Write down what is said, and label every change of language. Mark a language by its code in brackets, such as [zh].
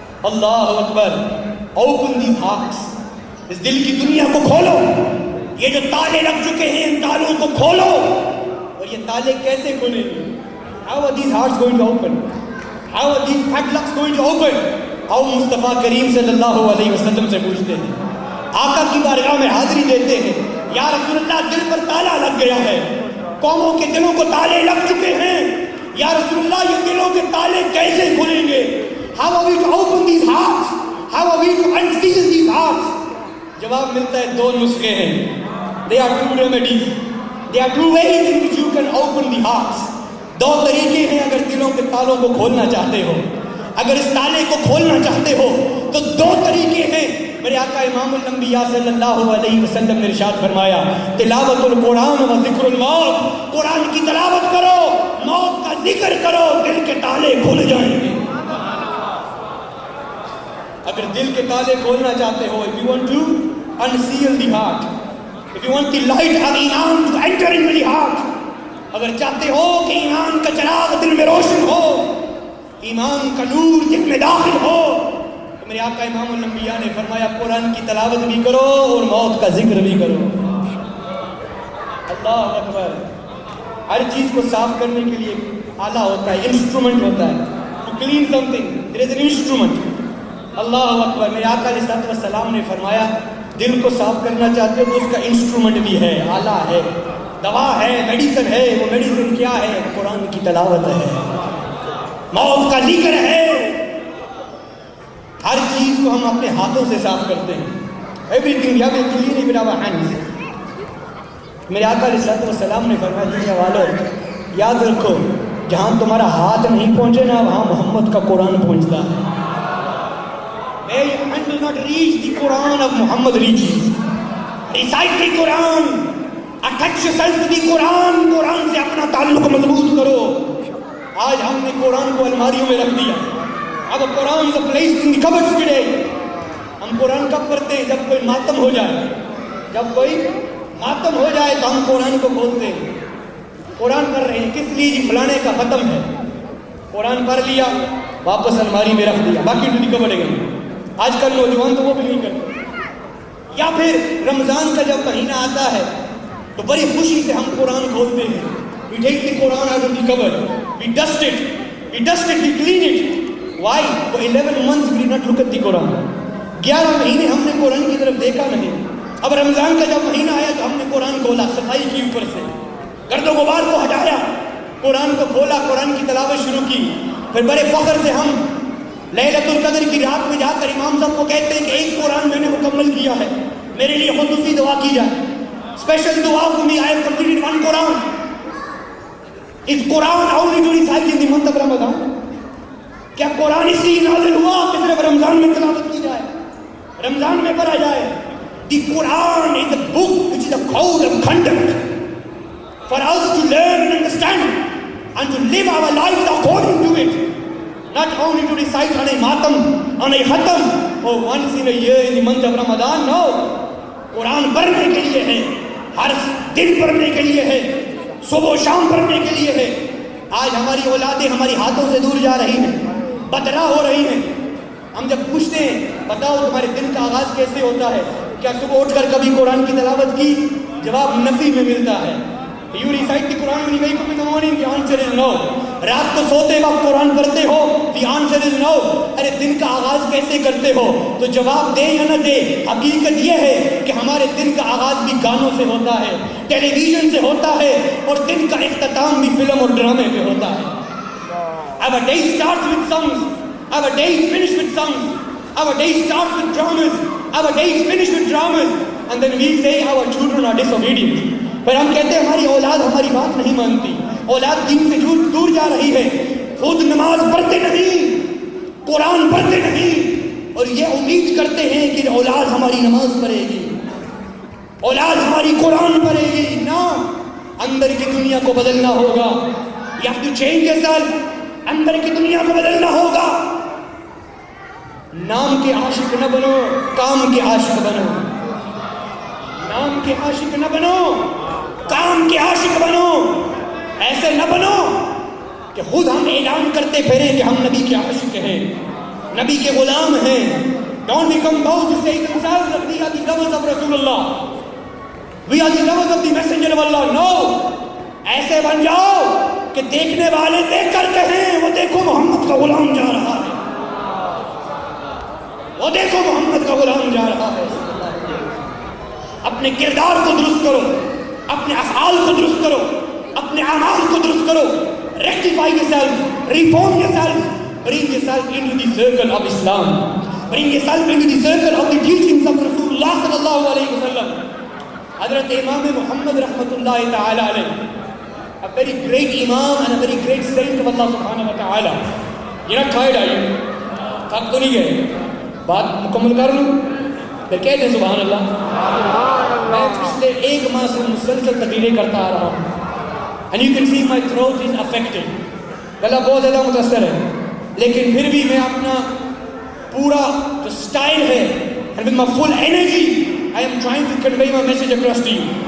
[ar] اللہ اکبر. [en] Open these hearts, [ur] اس دل کی دنیا کو کھولو. یہ جو تالے لگ چکے ہیں ان تالوں کو کھولو. اور یہ تالے کیسے کھولیں گے؟ [en] How are these hearts going to open? How are these padlocks going to open? [ur] آؤ مصطفیٰ کریم صلی اللہ علیہ وسلم سے پوچھتے ہیں, آقا کی بارگاہ میں حاضری دیتے ہیں. یا رسول اللہ دل پر تالا لگ گیا ہے, قوموں کے دلوں کو تالے لگ چکے ہیں, یا رسول اللہ یہ دلوں کے تالے کیسے کھلیں گے؟ [en] How are we to open these hearts? How are we to unseal these hearts? [ur] جواب ملتا ہے دو نسخے ہیں. [en] They are two remedies. They are two ways in which you can open the hearts. [ur] دو طریقے ہیں اگر دلوں کے تالوں کو کھولنا چاہتے ہو. اگر اس تالے کو کھولنا چاہتے ہو تو دو طریقے ہیں. میرے آقا امام الانبیاء صلی اللہ علیہ وسلم نے ارشاد فرمایا, [ar] تلاوت القرآن و ذکر الموت. [ur] قرآن کی تلاوت کرو, موت کا ذکر کرو, دل کے تالے کھل جائیں گے. اگر دل کے تالے کھولنا چاہتے ہو, [en] if you want to unseal the heart, if you want the light of [ur] ایمان [en] to enter into the heart, [ur] اگر چاہتے ہو کہ ایمان کا چراغ دل میں روشن ہو, ایمان کا نور دل میں داخل ہو, تو میرے آقا امام الانبیاء نے فرمایا قرآن کی تلاوت بھی کرو اور موت کا ذکر بھی کرو. اللہ اکبر. ہر چیز کو صاف کرنے کے لیے آلہ ہوتا ہے, انسٹرومنٹ ہوتا ہے. [en] to clean something there is an instrument. [ar] اللہ اکبر. [ur] میرے آقا علیہ الصلوۃ والسلام نے فرمایا دل کو صاف کرنا چاہتے ہو تو اس کا انسٹرومنٹ بھی ہے, آلہ ہے, دوا ہے, میڈیسن ہے. وہ میڈیسن کیا ہے؟ قرآن کی تلاوت ہے, موت کا ذکر ہے. ہر چیز کو ہم اپنے ہاتھوں سے صاف کرتے ہیں. [en] everything we have to clean it with our hands. [ur] میرے آقا علیہ الصلوۃ والسلام نے فرمایا دنیا والوں یاد رکھو, جہاں تمہارا ہاتھ نہیں پہنچے نا وہاں محمد کا قرآن پہنچتا ہے. [en] Where your hand will not reach, the Quran of Muhammad reaches. Recite the Quran, attach yourself to the Quran, [ur] قرآن سے اپنا تعلق مضبوط کرو. آج ہم نے قرآن کو الماریوں میں رکھ دیا. اب [en] Quran is placed in the cupboards today. [ur] ہم قرآن کب پڑھتے ہیں؟ جب کوئی ماتم ہو جائے. جب کوئی ماتم ہو جائے تو ہم قرآن کو کھولتے ہیں. قرآن پڑھ رہے ہیں کس لیے؟ جی فلانے کا ختم ہے. قرآن پڑھ لیا واپس الماری میں رکھ دیا، باقی [en] to the cupboard [ur] گئی. آج کل نوجوان تو وہ بھی نہیں کرتے. یا پھر رمضان کا جب مہینہ آتا ہے تو بڑی خوشی سے ہم قرآن کھولتے ہیں. [en] We take the Quran out of the cupboard. We dust it. We clean it. Why? For 11 months we did not look at the Quran. [ur] 11 مہینے ہم نے قرآن کی طرف دیکھا نہیں. اب رمضان کا جب مہینہ آیا تو ہم نے قرآن کھولا، صفائی کی اوپر سے، گرد و غبار کو ہٹایا، قرآن کو کھولا، قرآن کی تلاوت شروع کی. پھر بڑے فخر سے ہم لیلۃ القدر کی رات میں جا کر امام صاحب کو کہتے ہیں کہ ایک قرآن میں نے مکمل کیا ہے، میرے لیے خصوصی دعا کی جائے. اسپیشل دعا [en] for me, I have completed one Quran. Is Quran only to recite in the month of Ramadan? [ur] کیا قرآن اس لیے نازل ہوا کہ صرف رمضان میں تلاوت کی جائے، رمضان میں پڑھا جائے؟ [en] The Quran is a book which is a code of conduct for us to learn and understand and to live our lives according to it. Not only to recite on a matam, on a khatam, or once in a year in the month of Ramadan. No. [ur] قرآن پڑھنے کے لیے ہے، ہر دن پڑھنے کے لیے ہے، صبح و شام پڑھنے کے لیے ہے. آج ہماری اولادیں ہماری ہاتھوں سے دور جا رہی ہیں، بدراہ ہو رہی ہیں. ہم جب پوچھتے ہیں بتاؤ تمہارے دن کا آغاز کیسے ہوتا ہے، کیا صبح اٹھ کر کبھی قرآن کی تلاوت کی؟ جواب نفی میں ملتا ہے. [en] You recite the Quran when you wake up in the morning? The answer is no. [ur] رات کو سوتے وقت قرآن پڑھتے ہو؟ [en] The answer is no. [ur] ارے دن کا آغاز کیسے کرتے ہو؟ تو جواب دے یا نہ دے، حقیقت یہ ہے کہ ہمارے دن کا آغاز بھی گانوں سے ہوتا ہے، ٹیلی ویژن سے ہوتا ہے، اور دن کا اختتام بھی فلم اور ڈرامے پہ ہوتا ہے. [en] Our day starts with songs. Our day is finished with songs. Our day starts with dramas. Our day is finished with dramas. And then we say our children are disobedient. [ur] پھر ہم کہتے ہیں ہماری اولاد ہماری بات نہیں مانتی، اولاد دین سے دور جا رہی ہے، خود نماز پڑھتے نہیں، قرآن پڑھتے نہیں، اور یہ امید کرتے ہیں کہ اولاد ہماری نماز پڑھے گی، اولاد ہماری قرآن پڑھے گی. نہ، اندر کی دنیا کو بدلنا ہوگا. [en] You have to change yourself. [ur] اندر کی دنیا کو بدلنا ہوگا. نام کے عاشق نہ بنو، کام کے عاشق بنو. نام کے عاشق نہ بنو، کام کے عاشق بنو. ایسے نہ بنو کہ خود ہم اعلان کرتے پھریں کہ ہم نبی کے عاشق ہیں، نبی کے غلام ہیں. [en] Don't become those who say themselves that we are the lovers of Rasulullah. We are the lovers of the messenger of Allah. No. [ur] ایسے بن جاؤ کہ دیکھنے والے دیکھ کر کہیں وہ دیکھو محمد کا غلام جا رہا ہے، وہ دیکھو محمد کا غلام جا رہا ہے. اپنے کردار کو درست کرو، اپنے افعال کو درست کرو، اپنے اعمال کو درست کرو. [en] Rectify yourself, reform yourself, bring yourself into the circle of Islam, bring yourself into the circle of the teachings of Rasulullah sallallahu alayhi wa sallam. Hazrat Imam Muhammad rahmatullahi ta'ala alayhi, a very great imam and a very great saint of Allah subhanahu wa ta'ala. You're not tired, are you? [ur] تھک تو نہیں گئے؟ بات مکمل کر لوں پھر کہہ دیں سبحان اللہ. میں پچھلے 1 ماہ سے مسلسل تقریریں کرتا آ رہا ہوں. [en] And you can see my throat is affected. [ur] گلا بہت زیادہ متاثر ہے، لیکن پھر بھی میں اپنا پورا جو اسٹائل ہے [en] and with my full energy I am trying to convey my message across to you.